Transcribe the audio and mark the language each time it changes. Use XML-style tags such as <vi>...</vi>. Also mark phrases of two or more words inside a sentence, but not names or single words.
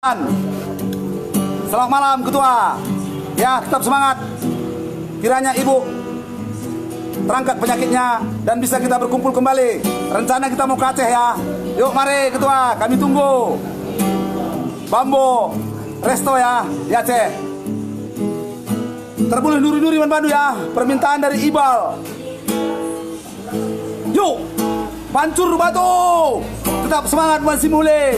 <id>Selamat malam Ketua. Ya, tetap semangat. Kiranya Ibu terangkat penyakitnya dan bisa kita berkumpul kembali. Rencana kita mau ke Aceh ya. Yuk mari Ketua, kami tunggu. Bambo Resto ya, di Aceh. Terboleh nuri-nuri Bandu ya. Permintaan dari Ibal. Yuk, pancur batu. Tetap semangat masih mulai.</id>